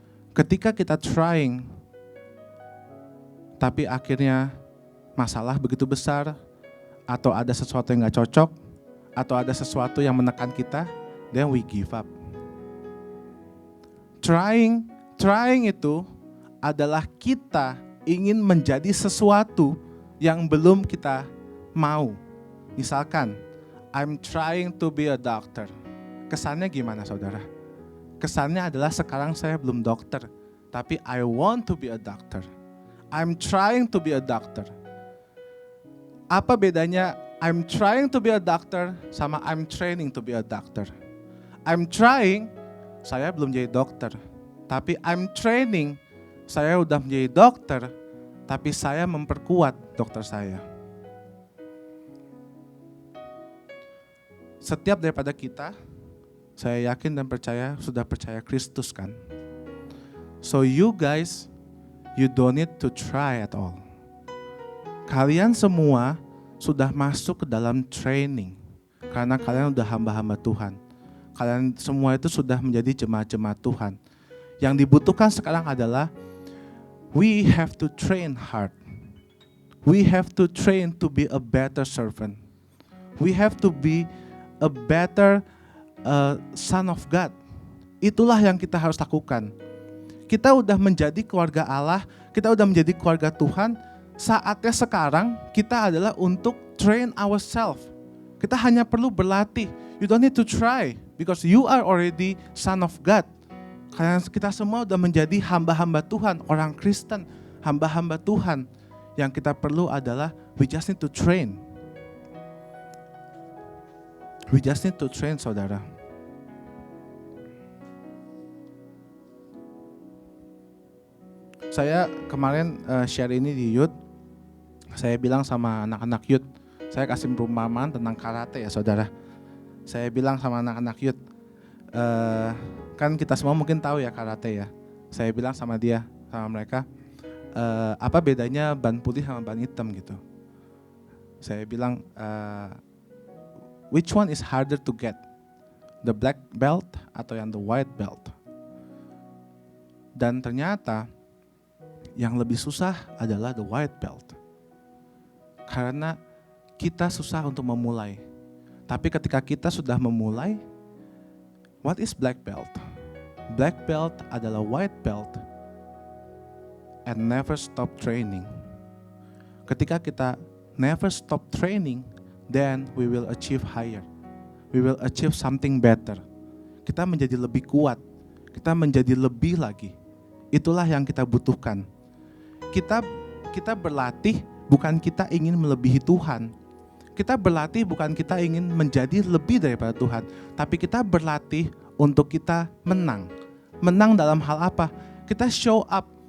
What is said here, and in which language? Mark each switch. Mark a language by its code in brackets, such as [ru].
[id] Ketika kita trying, tapi akhirnya masalah begitu besar, atau ada sesuatu yang gak cocok, atau ada sesuatu yang menekan kita, [en] then we give up. [id] Trying itu adalah kita ingin menjadi sesuatu yang belum kita mau. Misalkan, [en] I'm trying to be a doctor. [id] Kesannya gimana, saudara? Kesannya adalah sekarang saya belum dokter, tapi [en] I want to be a doctor. I'm trying to be a doctor. [id] Apa bedanya [en] I'm trying to be a doctor [id] sama [en] I'm training to be a doctor? I'm trying, [id] saya belum jadi dokter. Tapi [en] I'm training, [id] saya udah menjadi dokter, tapi saya memperkuat dokter saya. Setiap daripada kita, saya yakin dan percaya, sudah percaya Kristus kan? [en] So you guys, you don't need to try at all. [id] Kalian semua sudah masuk ke dalam training. Karena kalian udah hamba-hamba Tuhan. Kalian semua itu sudah menjadi jemaat-jemaat Tuhan. Yang dibutuhkan sekarang adalah, [en] we have to train hard. We have to train to be a better servant. We have to be a better son of God. [id] Itulah yang kita harus lakukan. Kita udah menjadi keluarga Allah, kita udah menjadi keluarga Tuhan. Saatnya sekarang kita adalah untuk [en] train ourselves. [id] Kita hanya perlu berlatih. [en] You don't need to try because you are already son of God. [id] Karena kita semua udah menjadi hamba-hamba Tuhan, orang Kristen, hamba-hamba Tuhan. Yang kita perlu adalah [en] we just need to train. We just need to train, [id] saudara. Saya kemarin share ini di youth. Saya bilang sama anak-anak youth, saya kasih perumpamaan tentang karate ya, saudara. Saya bilang sama anak-anak youth, kan kita semua mungkin tahu ya karate ya. Saya bilang sama mereka, apa bedanya ban putih sama ban hitam gitu. Saya bilang, [en] which one is harder to get? The black belt [id] atau yang [en] the white belt? [id] Dan ternyata yang lebih susah adalah [en] the white belt. [id] Karena kita susah untuk memulai. Tapi ketika kita sudah memulai, [en] what is black belt? Black belt [id] adalah [en] white belt and never stop training. [id] Ketika kita [en] never stop training, then we will achieve higher. We will achieve something better. [id] Kita menjadi lebih kuat. Kita menjadi lebih lagi. Itulah yang kita butuhkan. Kita berlatih bukan kita ingin melebihi Tuhan. Kita berlatih bukan kita ingin menjadi lebih daripada Tuhan. Tapi kita berlatih untuk kita menang. Menang dalam hal apa? Kita [en] show up.